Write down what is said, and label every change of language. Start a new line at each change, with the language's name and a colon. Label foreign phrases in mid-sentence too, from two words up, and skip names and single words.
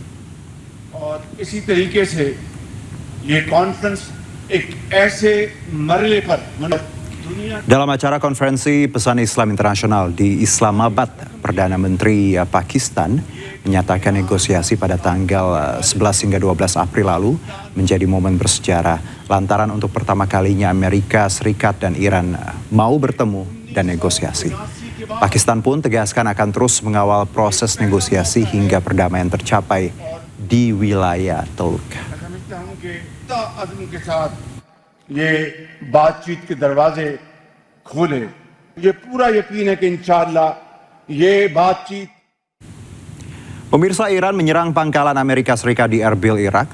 Indonesian: Dalam acara konferensi Pesan Islam Internasional di Islamabad, Perdana Menteri Pakistan menyatakan negosiasi pada tanggal 11 hingga 12 April lalu menjadi momen bersejarah lantaran untuk pertama kalinya Amerika Serikat dan Iran mau bertemu dan negosiasi. Pakistan pun tegaskan akan terus mengawal proses negosiasi hingga perdamaian tercapai di wilayah Teluk.
Urdu: یہ بات چیت کے دروازے کھولے، یہ پورا یقین ہے کہ ان شاء اللہ یہ بات چیت.
Indonesian: Pemirsa, Iran menyerang pangkalan Amerika Serikat di Erbil, Irak.